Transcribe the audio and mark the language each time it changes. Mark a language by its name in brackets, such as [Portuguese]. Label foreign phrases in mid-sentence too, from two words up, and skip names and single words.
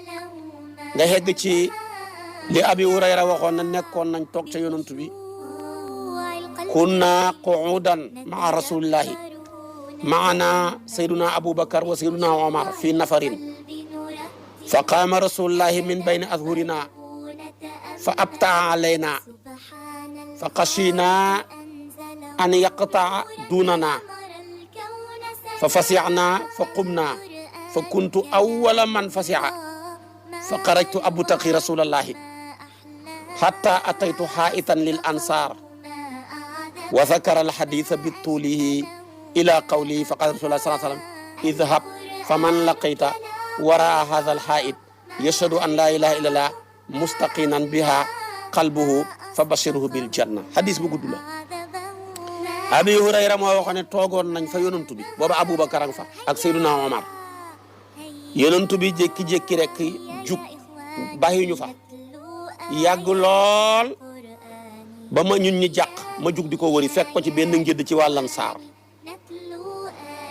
[Wolof] nga xegg ci li Abi Hurayra waxoon na nekkoon nañ toog ca yonantu bi [Arabic] كنا قعودا مع رسول الله معنا سيدنا أبو بكر و سيدنا عمر في نفر فقام رسول الله من بين أظهرنا فأبطأ علينا فخشينا أن يقتطع دوننا ففزعنا فقمنا فكنت أول من فزع فخرجت أبتغي رسول الله حتى أتيت حائطا للأنصار وذكر الحديث بطوله إلى قوله فقال رسول الله صلى الله عليه وسلم اذهب فمن لقيت وراء هذا الحائط يشهد أن لا إله إلا الله مستيقنا بها قلبه فبشره بالجنة. [Wolof] hadis bu gudd la. Abi Hurayra moo waxoon ne toogoon nañ fa yonantu bi booba Abubakar ang fa ak Seydina Omar. yonantu bi jékki-jékki rek jug bàyyi ñu fa yàgg lool ba ma ñun ñi jàq ma jug di ko wëri fekk ko ci benn ngédd ci wàllan saar